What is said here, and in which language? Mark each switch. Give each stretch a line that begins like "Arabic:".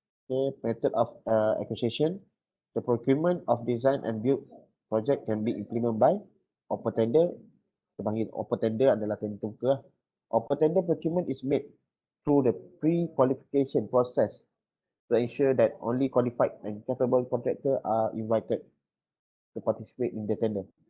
English: Okay, method of acquisition. The procurement of design and build project can be implemented by open tender.
Malay: Kita panggil open tender adalah tender terbuka.
English: Open tender procurement is made through the pre-qualification process to ensure that only qualified and capable contractor are invited to participate in the tender.